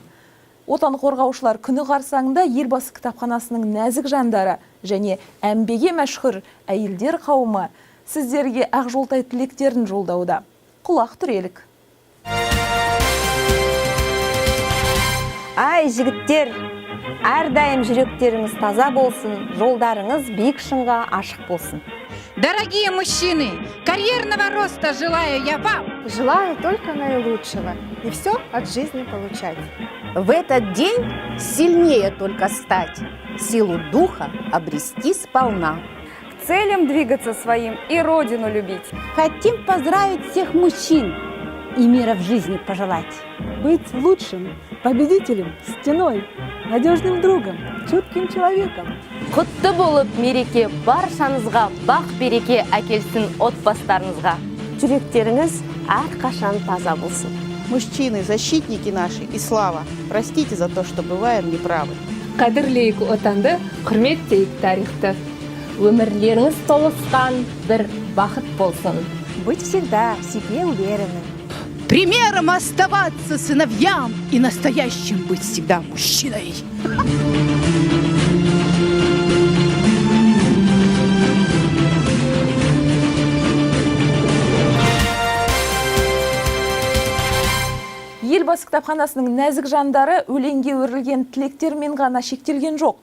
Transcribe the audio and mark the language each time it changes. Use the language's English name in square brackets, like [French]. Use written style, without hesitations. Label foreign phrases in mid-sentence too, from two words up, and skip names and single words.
[Kazakh] Отан қорғаушылар күні қарсаңында Елбасы кітапханасының нәзік жандары және әмбеге мәшһүр әйелдер қауымы сіздерге ақжолтай тілектерін жолдауда. Құлақ түрелік. Ай, жігіттер, әрдайым жүректеріңіз таза болсын, жолдарыңыз биік шыңға ашық болсын. [Russian] Дорогие мужчины, карьерного роста желаю я вам. Желаю только наилучшего и все от жизни получать. В этот день сильнее только стать, силу духа обрести сполна. К целям двигаться своим и родину любить. Хотим поздравить всех мужчин и мира в жизни пожелать. Быть лучшим, победителем, стеной, надежным другом, чутким человеком. [Kazakh] Құтты болып мереке баршаңызға бақ-береке әкелсін отбастарыңызға. Жүректеріңіз әрқашан таза болсын. [Russian] Мужчины, защитники наши и слава, простите за то, что бываем неправы. [Kazakh] Қадірлейік отанды, құрметтейік тарихты. Өмірлеріңіз толысқан бір бақыт болсын. [Russian] Быть всегда в себе уверенным. Примером оставаться сыновьям и настоящим быть всегда мужчиной. [Kazakh] Елбасы кітапханасының нәзік жандары өлеңге өрілген тілектермен ғана шектелген жоқ.